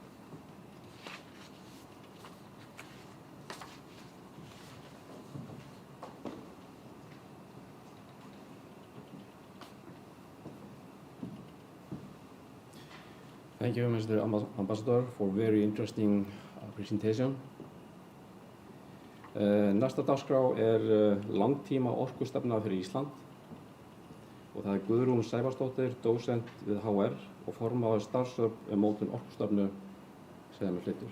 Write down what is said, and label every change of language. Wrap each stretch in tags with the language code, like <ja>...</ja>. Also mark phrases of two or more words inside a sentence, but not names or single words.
<en>Thank you, Mr. Ambassador, for very interesting presentation.</en> <is>Næsta dagskrá langtíma orkustefna fyrir Ísland og það Guðrún Sævarsdóttir, dósent við HR og formaður starfshóps mótun orkustefnu sem flytur.</is>